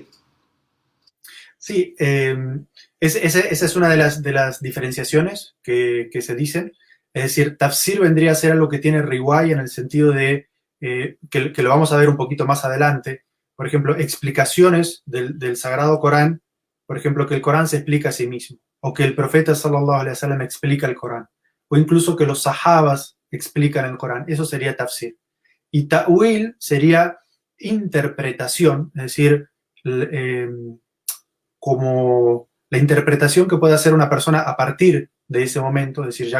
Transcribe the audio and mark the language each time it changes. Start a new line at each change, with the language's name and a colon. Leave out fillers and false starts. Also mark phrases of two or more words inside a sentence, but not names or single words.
Spanish: Sí, esa es una de las diferenciaciones que se dicen. Es decir, tafsir vendría a ser algo que tiene riwaya en el sentido de que lo vamos a ver un poquito más adelante. Por ejemplo, explicaciones del Sagrado Corán, por ejemplo, que el Corán se explica a sí mismo, o que el profeta
Arabic: صلى الله عليه وسلم
Spanish: explica el Corán, o incluso que los sahabas explican el Corán. Eso sería tafsir. Y ta'wil sería interpretación, es decir, como la interpretación que puede hacer una persona a partir de ese momento, es decir, ya